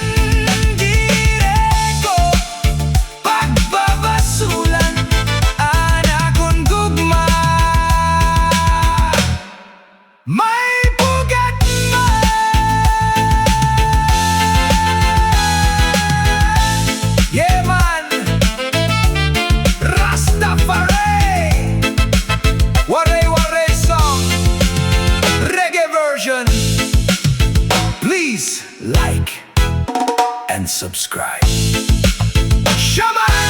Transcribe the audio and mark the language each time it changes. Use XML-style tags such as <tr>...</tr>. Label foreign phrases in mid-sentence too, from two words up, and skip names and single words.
<war>Dire ko pagbabasulan an akon gugma, may bugat man.</war> <en>Yeah man, Rastafari, Waray waray song, reggae version. Please like and subscribe. Shama!</en>